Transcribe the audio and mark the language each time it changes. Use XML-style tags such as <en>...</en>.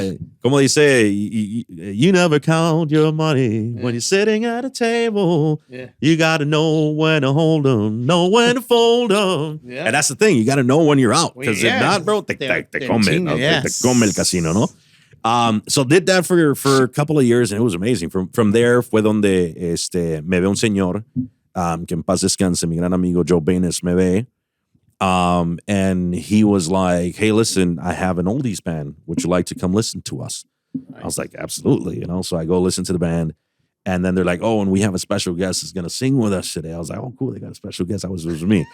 <en>says,</en> <es>como dice,</es> <en>you never count your money when you're sitting at a table. Yeah. You got to know when to hold them, know when to fold them. Yeah. And that's the thing, you got to know when you're out because if not, bro,</en> <es>te come el casino, no?</es> <en>So did that for a couple of years and it was amazing. From there</en> <es>fue donde me ve un señor. Que en paz descanse, mi gran amigo Joe Baines me ve.</es> <en>And he was like, hey, listen, I have an oldies band. Would you like to come listen to us? Nice. I was like, absolutely. So I go listen to the band. And then they're like, oh, and we have a special guest that's going to sing with us today. I was like, oh, cool. They got a special guest. It was me.</en>